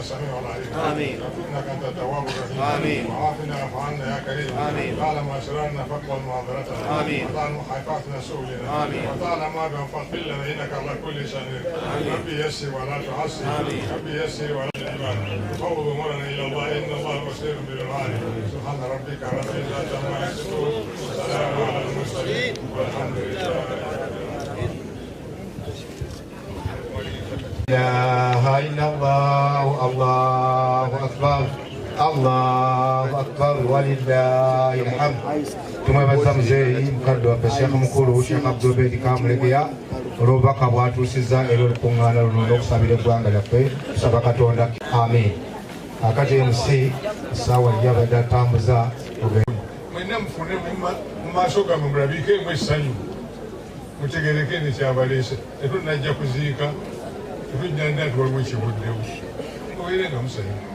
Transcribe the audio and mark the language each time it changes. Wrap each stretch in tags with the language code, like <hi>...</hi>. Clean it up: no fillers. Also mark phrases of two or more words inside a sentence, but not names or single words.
<ar>السميع العليم امين انك انت التواب الرحيم امين وعافنا واعف عنا يا كريم امين تعلم اسرارنا فاقبل معذرتنا امين وتعلم حيفاتنا سؤلنا امين وتعلم ما بنفضل لنا انك على كل شيء ربي يسر ولا تعسر ربي يسر ولا تعسر فوض امورنا الى الله ان الله بصير بالعباد سبحان ربك رب العزه عما يصفون وسلام على المرسلين والحمد لله. لا إله إلا الله الله أكبر الله أكبر ولله الحمد.</ar> <lg>tumwebaza muzeeyi mukadde waffe Sheikh mukulu Sheikh Obeid Kamulegeya olw'obubaka bw'atuusizza era olukuŋŋaana luno n'okusabira eggwanga lyaffe tusaba Katonda amin. Akati MC essaawa yali abadde atambuza mwenna mufune mu maaso gammwe mulabiikeemu essanyu mutegereke nekyabaleese tetunajja kuziika tetujja nda nti waliwo ekibuddewo mubeere nga musanyufu.</lg>